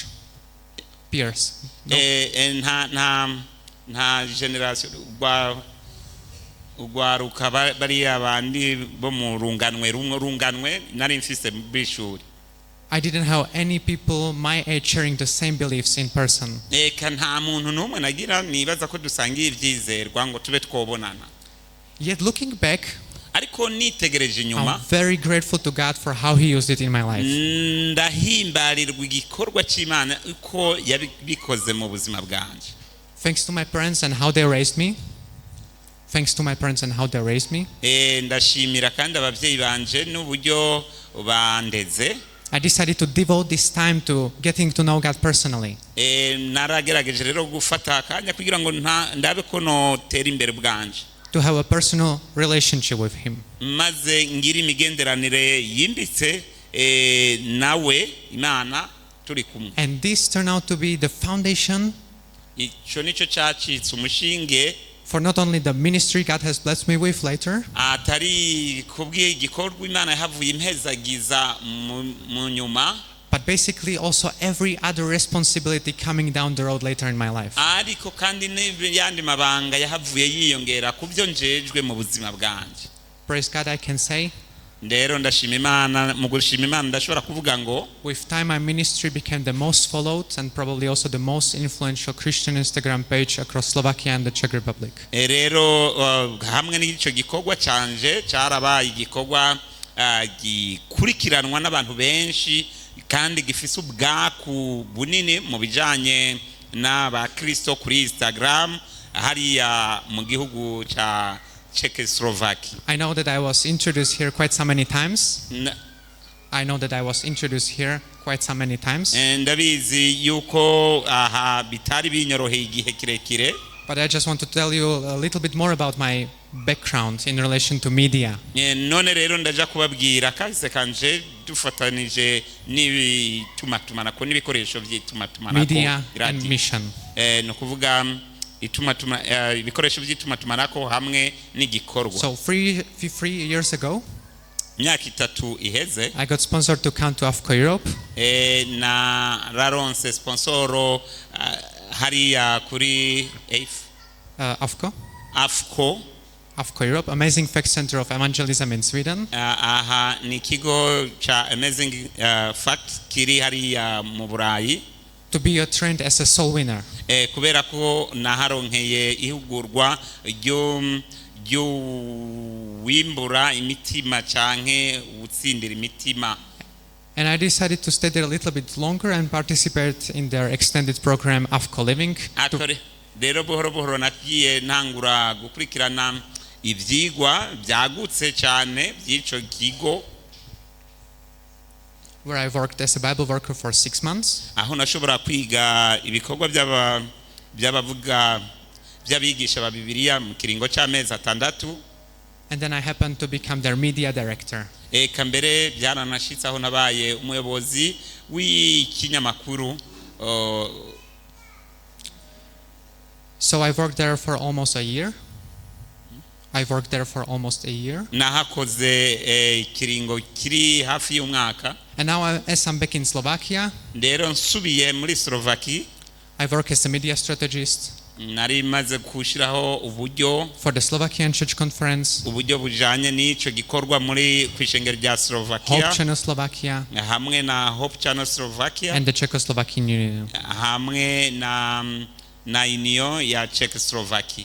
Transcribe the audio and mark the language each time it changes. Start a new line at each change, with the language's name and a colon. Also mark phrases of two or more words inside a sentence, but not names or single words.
English: Peers. No.
Rundi: Nta generation ugwaruka bari abandi bo mu runganwe nari mfise bishuri.
English: I didn't have any people my age sharing the same beliefs in person.
Rundi: Nta muntu n'umwe nagira nibaza ko dusangiye ibyizerwa ngo tube twobonana.
English: Yet looking back,
Rundi: ariko nitegereje inyuma,
English: I'm very grateful to God for how He used it in my life.
Rundi: Ndahimbarirwa igikorwa cy'Imana uko yabikoze mu buzima bwanje.
English: Thanks to my parents and how they raised me. Thanks to my parents and how they raised me.
Rundi: Ndashimira kandi abavyeyi banje n'uburyo bandeze.
English: I decided to devote this time to getting to know God personally.
Rundi: Naragerageje rero gufata akanya kugira ngo ndabe ko notera imbere bwanje.
English: To have a personal relationship with Him.
Rundi: Maze ngira imigenderanire yimbitse nawe Imana turi kumwe.
English: And this turned out to be the foundation
Rundi: Ico nico cyacitse umushinge
English: for not only the ministry God has blessed me with later,
Rundi: atari kubwiye igikorwa Imana yahavuye impezagiza mu nyuma,
English: but basically also every other responsibility coming down the road later in my life.
Rundi: ariko kandi n'yandi mabanga yahavuye yiyongera kubyo njejwe mu buzima bwanje.
English: Praise God, I can say.
Rundi: Ndero ndashima Imana, mu gushima Imana ndashobora kuvuga ngo
English: With time my ministry became the most followed and probably also the most influential Christian Instagram page across Slovakia and the Czech Republic.
Rundi: Rero hamwe n'ico gikorwa canje cyarabaye igikorwa gikurikiranwa n'abantu benshi kandi gifise ubwaku bunini mu bijanye n'abakristo kuri Instagram hariya mu gihugu ca Czechoslovakia.
English: I know that I was introduced here quite so many times.
Rundi: Ndabizi yuko aha bitari binyoroheye igihe kirekire.
English: But I just want to tell you a little bit more about my background in relation to media.
Rundi: None rero ndaja kubabwira kahise kanje dufatanije n'Itumatumanako n'ibikoresho by'Itumatumanako.
English: Media and mission.
Rundi: No kuvuga ibikoresho by'Itumatumanako hamwe n'igikorwa.
English: So 3 years ago,
Rundi: myaka 3 iheze
English: I got sponsored to come to AFCO Europe.
Rundi: na raronse sponsoro hariya kuri AFCO
English: AFCO Europe, Amazing Fact Center of Evangelism in Sweden.
Rundi: aha ni kigo cha Amazing Fact kiri hariya mu Burayi,
English: To be trained as a soul winner.
Rundi: kubera ko naharonkeye ihugurwa ryo wimbura imitima canke utsindira imitima.
English: And I decided to stay there a little bit longer and participate in their extended program AFCO Living.
Rundi: Rero buhoro buhoro nagiye ntangura gukurikirana ivyigwa byagutse cyane by'ico kigo,
English: where I worked as a Bible worker for 6 months.
Rundi: aho nashobora kwiga ibikorwa by'abavuga by'abigisha ba Bibiliya mu kiringo cy'amezi 6.
English: And then I happened to become their media director.
Rundi: Eka mbere byaranashitse aho nabaye umuyobozi w'ikinyamakuru.
English: So I worked there for almost a year.
Rundi: Nahakoze kiringo kiri hafi y'umwaka.
English: And now as I'm back in Slovakia,
Rundi: Rero nsubiye muri Slovakia.
English: I work as a media strategist
Rundi: Nari maze kushiraho uburyo
English: for the Slovakian Church Conference,
Rundi: uburyo bujanye n'ico gikorwa muri kwishengero rya
English: Hope Slovakia Channel Slovakia,
Rundi: hamwe na Hope Channel Slovakia
English: and the Czechoslovakian Union.
Rundi: hamwe na Union ya Czechoslovakia.